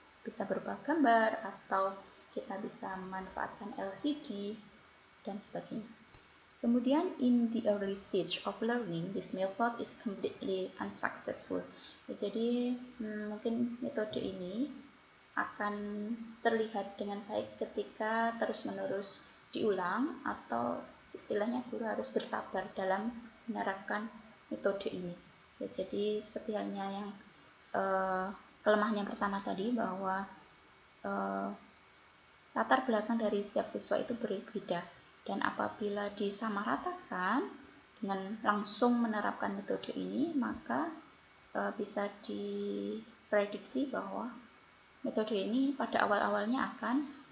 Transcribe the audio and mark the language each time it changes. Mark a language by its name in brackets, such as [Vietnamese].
[Indonesian] Bisa berupa gambar atau kita bisa memanfaatkan LCD dan sebagainya. Kemudian [English] in the early stage of learning, this method is completely unsuccessful. [Indonesian] Jadi mungkin metode ini akan terlihat dengan baik ketika terus-menerus diulang atau istilahnya guru harus bersabar dalam menerapkan metode ini. Ya, jadi seperti halnya yang kelemahan yang pertama tadi bahwa latar belakang dari setiap siswa itu berbeda dan apabila disamaratakan dengan langsung menerapkan metode ini maka bisa diprediksi bahwa metode ini pada awal-awalnya akan